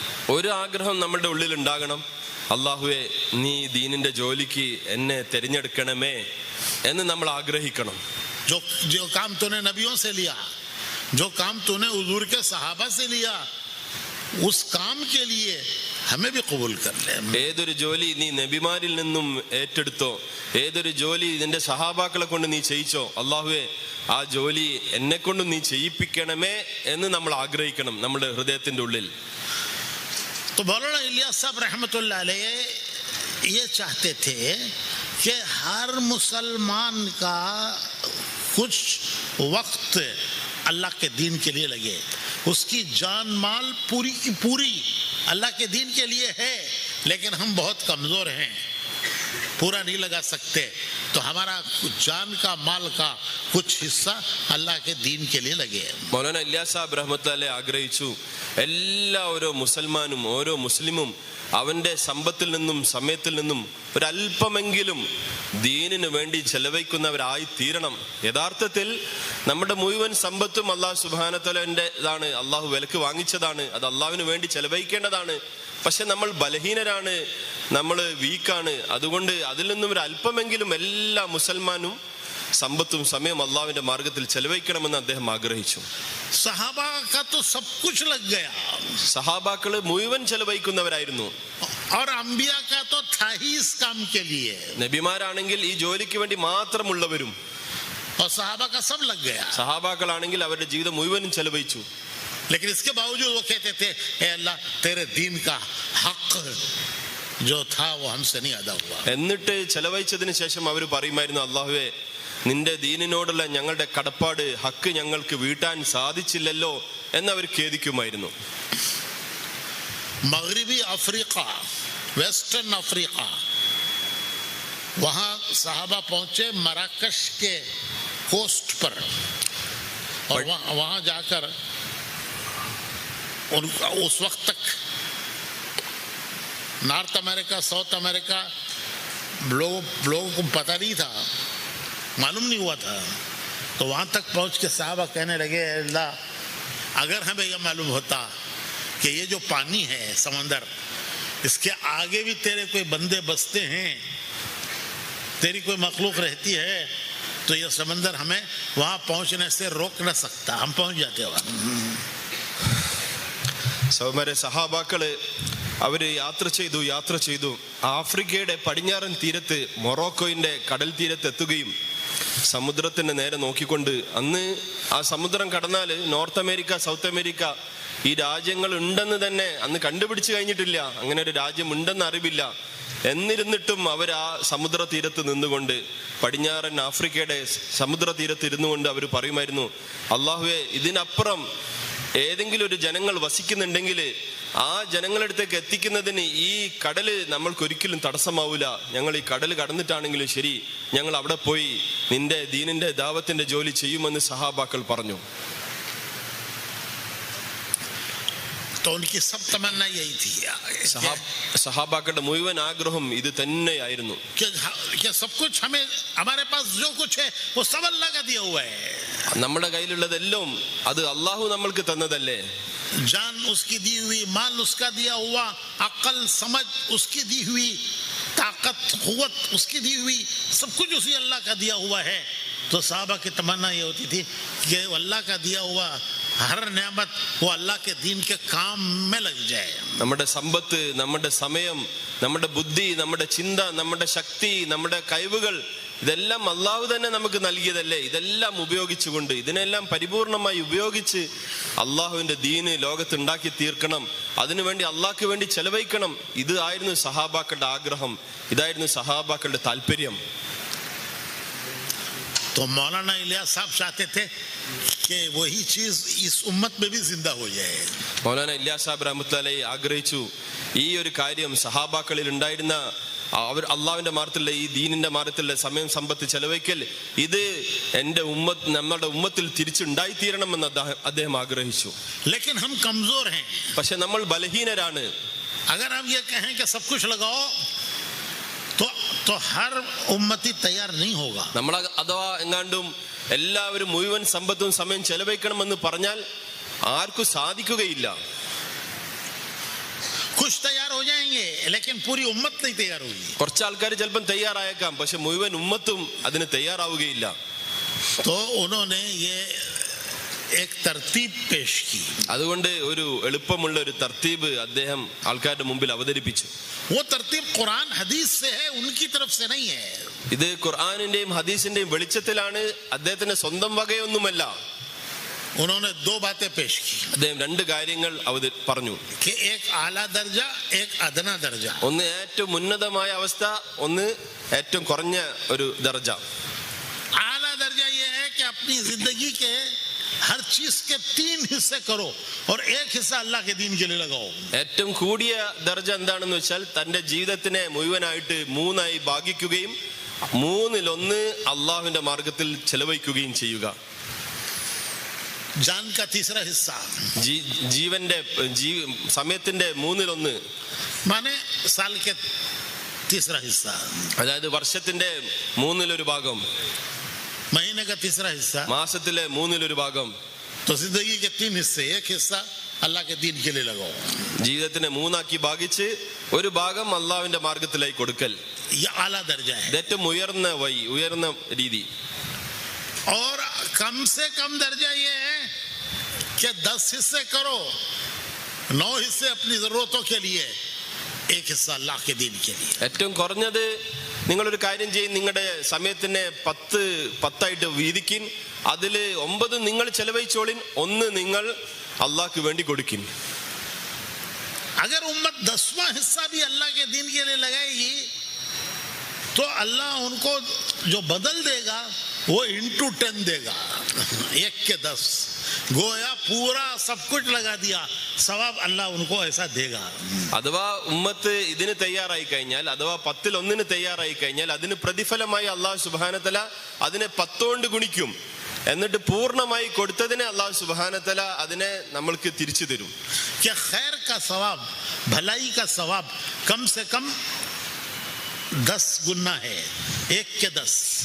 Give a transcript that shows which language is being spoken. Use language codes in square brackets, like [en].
[ml] ഒരു ആഗ്രഹം നമ്മുടെ ഉള്ളിൽ ഉണ്ടാകണം, അള്ളാഹുവേ നീ ദീനിന്റെ ജോലിക്ക് എന്നെ തിരഞ്ഞെടുക്കണമേ എന്ന് നമ്മൾ ആഗ്രഹിക്കണം. [hi] जो काम तूने नबियों से लिया, जो काम तूने हुजूर के सहाबा से लिया, उस काम के लिए हमें भी कबूल कर ले. [ml] ഏതൊരു ജോലി നീ നബിമാരിൽ നിന്നും ഏറ്റെടുത്തോ, ഏതൊരു ജോലി നിന്റെ സഹാബാക്കളെ കൊണ്ട് നീ ചെയ്യിച്ചോ, അള്ളാഹുവേ ആ ജോലി എന്നെ കൊണ്ട് നീ ചെയ്യിപ്പിക്കണമേ എന്ന് നമ്മൾ ആഗ്രഹിക്കണം നമ്മുടെ ഹൃദയത്തിന്റെ ഉള്ളിൽ. [hi] तो मौलाना इलियास साहब रहमतुल्लाह अलैह ये चाहते थे कि हर मुसलमान का कुछ वक्त अल्लाह के दीन के लिए लगे. उसकी जान माल पूरी की पूरी अल्लाह के दीन के लिए है, लेकिन हम बहुत कमज़ोर हैं, पूरा नहीं लगा सकते, तो हमारा जान का माल का कुछ हिस्सा अल्लाह के दीन के लिए लगे. [ml] മൗലാന ഇല്യാസ് സാഹിബ് റഹ്മത്തുള്ളാഹി ആഗ്രഹിച്ചു എല്ലാ ഓരോ മുസൽമാനും ഓരോ മുസ്ലിമും അവന്റെ സമ്പത്തിൽ നിന്നും സമയത്തിൽ നിന്നും ഒരല്പമെങ്കിലും ദീനിന് വേണ്ടി ചെലവഴിക്കുന്നവരായി തീരണം. യഥാർത്ഥത്തിൽ നമ്മുടെ മുഴുവൻ സമ്പത്തും അള്ളാഹു സുബ്ഹാനഹു വ തആലയുടേതാണ്, അള്ളാഹു വിലക്ക് വാങ്ങിച്ചതാണ്, അത് അള്ളാഹുവിന് വേണ്ടി ചെലവഴിക്കേണ്ടതാണ്. പക്ഷെ നമ്മൾ ബലഹീനരാണ്, നമ്മൾ വീക്കാണ്. അതുകൊണ്ട് അതിൽ നിന്നും ഒരു അല്പമെങ്കിലും എല്ലാ മുസൽമാനും സമ്പത്തും സമയം അള്ളാഹുവിന്റെ മാർഗത്തിൽ ചെലവഴിക്കണമെന്ന് അദ്ദേഹം ആഗ്രഹിച്ചു. [hi] സഹാബാ का तो सब कुछ लग गया. [ml] സഹാബാക്കള് മുഴുവൻ ചെലവഴിക്കുന്നവരായിരുന്നു. [hi] और अंबिया का तो था ही इस काम के लिए. [ml] നബിമാരാണെങ്കിൽ ഈ ജോലിക്ക് വേണ്ടി മാത്രമുള്ളവരും. [hi] और सहाबा का सब लग गया. [ml] സഹാബാക്കളാണെങ്കിൽ അവരുടെ ജീവിതം മുഴുവനും ചെലവഴിച്ചു. [hi] लेकिन इसके बावजूद वो कहते थे ए अल्लाह तेरे दीन का हक जो था वो हमसे नहीं अदा हुआ. [ml] എന്നിട്ട് ചെലവഴിച്ചതിന് ശേഷം അവർ പറയുമായിരുന്നു, അള്ളാഹുവേ നിന്റെ ദീനിനോടുള്ള ഞങ്ങളുടെ കടപ്പാട്, ഹക്ക് ഞങ്ങൾക്ക് വീട്ടാൻ സാധിച്ചില്ലല്ലോ എന്നവർ ഖേദിക്കുമായിരുന്നു. [hi] मगरिबी अफ्रीका, वेस्टर्न अफ्रीका, वहाँ सहाबा पहुंचे मराकश के कोस्ट पर, और वहाँ जाकर उनका उस वक्त तक नॉर्थ अमेरिका, साउथ अमेरिका लोगों को पता नहीं था, मालूम नहीं हुआ था. तो वहाँ तक पहुँच के साहबा कहने लगे, अल्लाह अगर हमें यह मालूम होता कि ये जो पानी है समंदर, इसके आगे भी तेरे कोई बंदे बसते हैं, तेरी कोई मखलूक रहती है, तो यह समंदर हमें वहाँ पहुँचने से रोक न सकता, हम पहुँच जाते वहाँ. [ml] സഹോദരന്മാരെ, സഹാബാക്കള് അവര് യാത്ര ചെയ്തു ആഫ്രിക്കയുടെ പടിഞ്ഞാറൻ തീരത്ത് മൊറോക്കോയിന്റെ കടൽ തീരത്ത് എത്തുകയും സമുദ്രത്തിന്റെ നേരെ നോക്കിക്കൊണ്ട്, അന്ന് ആ സമുദ്രം കടന്നാല് നോർത്ത് അമേരിക്ക, സൗത്ത് അമേരിക്ക ഈ രാജ്യങ്ങൾ ഉണ്ടെന്ന് തന്നെ അന്ന് കണ്ടുപിടിച്ചു കഴിഞ്ഞിട്ടില്ല, അങ്ങനെ ഒരു രാജ്യം ഉണ്ടെന്ന് അറിവില്ല. എന്നിരുന്നിട്ടും അവർ ആ സമുദ്ര തീരത്ത് നിന്നുകൊണ്ട്, പടിഞ്ഞാറൻ ആഫ്രിക്കയുടെ സമുദ്ര തീരത്ത് ഇരുന്നുകൊണ്ട് അവർ പറയുമായിരുന്നു, അള്ളാഹുവേ ഇതിനപ്പുറം ഏതെങ്കിലും ഒരു ജനങ്ങൾ വസിക്കുന്നുണ്ടെങ്കിൽ ആ ജനങ്ങളടുത്തേക്ക് എത്തിക്കുന്നതിന് ഈ കടല് നമ്മൾക്കൊരിക്കലും തടസ്സമാവൂല. ഞങ്ങൾ ഈ കടൽ കടന്നിട്ടാണെങ്കിലും ശരി, ഞങ്ങൾ അവിടെ പോയി നിന്റെ ദീനിന്റെ ദാവത്തിന്റെ ജോലി ചെയ്യുമെന്ന് സഹാബാക്കൾ പറഞ്ഞു. [hi] तो उनकी सब तमन्ना यही थी. [ml] സഹാബാക്കളുടെ മുഴുവൻ ആഗ്രഹം ഇത് തന്നെയായിരുന്നു. [hi] कि सब कुछ हमें, हमारे पास जो कुछ है वो सब अल्लाह का दिया हुआ है. [ml] നമ്മുടെ കയ്യിലുള്ളതെല്ലാം അത് അള്ളാഹു നമ്മൾക്ക് തന്നതല്ലേ. [hi] जान उसकी दी हुई, माल उसका दिया हुआ, अक्ल समझ उसकी दी हुई, ताकत कुव्वत उसकी दी हुई, सब कुछ उसी अल्लाह का दिया हुआ है. तो साहबा की तमन्ना ये होती थी कि अल्लाह का दिया हुआ हर नेमत वो अल्लाह के दीन के काम में लग जाए. [ml] നമ്മുടെ സമ്പത്ത്, നമ്മുടെ സമയം, നമ്മുടെ ബുദ്ധി, നമ്മുടെ ചിന്ത, നമ്മുടെ ശക്തി, നമ്മുടെ കഴിവുകൾ ഇതെല്ലാം അള്ളാഹു തന്നെ നമുക്ക് നൽകിയതല്ലേ. ഇതെല്ലാം ഉപയോഗിച്ചുകൊണ്ട്, ഇതിനെല്ലാം പരിപൂർണമായി ഉപയോഗിച്ച് അള്ളാഹുവിന്റെ ദീന് ലോകത്തുണ്ടാക്കി തീർക്കണം, അതിനുവേണ്ടി അള്ളാഹ്ക്ക് വേണ്ടി ചെലവഴിക്കണം. ഇതായിരുന്നു സഹാബാക്കളുടെ ആഗ്രഹം, ഇതായിരുന്നു സഹാബാക്കളുടെ താല്പര്യം. [hi] तो मौलाना इलियास साहब चाहते थे कि वही चीज इस उम्मत में भी जिंदा हो जाए. [ml] മൗലാന ഇല്യാസ് സാഹിബ് റഹ്മത്തുള്ളാഹി അലൈഹി ആഗ്രഹിച്ചു ഈ ഒരു കാര്യം സഹാബാക്കളിൽ ഉണ്ടായിരുന്ന അവർ അള്ളാഹുവിന്റെ മാർഗത്തിലുള്ള ഈ ദീനിന്റെ മാർഗത്തിലുള്ള സമയം സമ്പത്ത് ചെലവഴിക്കൽ ഇത് എന്റെ നമ്മുടെ ഉമ്മത്തിൽ തിരിച്ചുണ്ടായിത്തീരണമെന്ന് അദ്ദേഹം ആഗ്രഹിച്ചു. [hi] लेकिन हम कमजोर हैं. [ml] പക്ഷെ നമ്മൾ ബലഹീനരാണ്. [hi] अगर हम ये कहें कि सब कुछ लगाओ तो हर उम्मती तैयार नहीं होगा. [ml] നമ്മൾ അഥവാ എങ്ങാണ്ടും എല്ലാവരും മുഴുവൻ സമ്പത്തും സമയം ചെലവഴിക്കണമെന്ന് പറഞ്ഞാൽ ആർക്കും സാധിക്കുകയില്ല. [hi] कुछ तैयार हो जाएंगे लेकिन पूरी उम्मत नहीं तैयार होगी. [ml] കുറച്ച് ആൾക്കാർ ചിലപ്പം തയ്യാറായേക്കാം, പക്ഷെ മുഴുവൻ ഉമ്മത്തും അതിന് തയ്യാറാവുകയില്ല. [hi] तो उन्होंने ये एक तरतीब पेश की. [ml] അതുകൊണ്ട് ഒരു എളുപ്പമുള്ള ഒരു തർത്തീബ് അദ്ദേഹം ആൾക്കാരുടെ മുമ്പിൽ അവതരിപ്പിച്ചു. [hi] वो तरतीब कुरान हदीस से है, उनकी तरफ से नहीं है. [ml] ഇത് ഖുർആനിന്റെയും ഹദീസിന്റെയും വെളിച്ചത്തിലാണ്, അദ്ദേഹത്തിന്റെ സ്വന്തം വകയൊന്നുമല്ല. [hi] उन्होंने दो बातें पेश की [ml] അദ്ദേഹം രണ്ട് കാര്യങ്ങൾ പറഞ്ഞു. [hi] कि एक आला दर्जा एक अदना दर्जा. [ml] ഒന്ന് ഏറ്റവും ഉന്നതമായ അവസ്ഥ, ഒന്ന് ഏറ്റവും കുറഞ്ഞ ഒരു ദർജ. [hi] आला दर्जा ये है कि अपनी जिंदगी के हर चीज के 3 हिस्से करो और एक हिस्सा अल्लाह के दीन के लिए लगाओ. [ml] ഏറ്റവും കൂടിയ ദർജ എന്താണെന്ന് വെച്ചാൽ തന്റെ ജീവിതത്തിനെ മുഴുവനായിട്ട് 3ആയി ഭാഗിക്കുകയും 1/3 അള്ളാഹുവിന്റെ മാർഗത്തിൽ ചെലവഴിക്കുകയും ചെയ്യുക. [hi] जान का तीसरा हिस्सा [ml] ജീവന്റെ സമയത്തിന്റെ 1/3 [hi] माने साल के तीसरा हिस्सा, [ml] അതായത് വർഷത്തിന്റെ 1/3 ഭാഗം, [hi] महीने का तीसरा हिस्सा, [ml] മാസത്തിലെ 1/3 ഭാഗം. [hi] तो जिंदगी के 3 हिस्से, एक हिस्सा अल्लाह के दीन के लिए लगाओ. [ml] ജീവിതത്തിനെ 3ആക്കി ഭാഗിച്ച് ഒരു ഭാഗം അള്ളാഹുവിന്റെ മാർഗത്തിലായി കൊടുക്കൽ. [hi] ये आला दर्जा है. [ml] ഏറ്റവും ഉയർന്ന രീതി. [hi] और कम से कम दर्जा ये है कि 10 हिस्से करो, 9 हिस्से अपनी जरूरतों के लिए, एक हिस्सा अल्लाह के दीन के लिए. [ml] ഏറ്റവും കുറഞ്ഞത് നിങ്ങളൊരു കാര്യം ചെയ്യും, നിങ്ങളുടെ സമയത്തിനെ 10 വീതിക്കിൻ, അതില് 9 നിങ്ങൾ ചെലവഴിച്ചോളിൻ, 1 നിങ്ങൾ അള്ളാഹ്ക്ക് വേണ്ടി കൊടുക്കിൻ. [hi] अगर उम्मत 10वां हिस्सा भी अल्लाह के दीन के लिए लगाएगी तो अल्लाह उनको जो बदल देगा वो इंटू 10 देगा. 1 के 10 गोया पूरा सब कुछ लगा दिया, सवाब अल्लाह उनको ऐसा देगा. [ml] അഥവാ ഉമ്മത്ത് ഇതിന് തയ്യാറായി കഴിഞ്ഞാൽ, അഥവാ 10-1 തയ്യാറായി കഴിഞ്ഞാൽ അതിന് പ്രതിഫലമായി അള്ളാഹു സുബ്ഹാനഹു തആല അതിനെ 10 കൊണ്ട് ഗുണിക്കും. എന്നിട്ട് പൂർണ്ണമായി കൊടുത്തതിനെ അള്ളാഹു സുബ്ഹാനഹു തആല അതിനെ നമ്മൾക്ക് തിരിച്ചു തരും. [hi] कि खैर का सवाब, भलाई का सवाब कम से कम 10 गुना है, 1 के 10.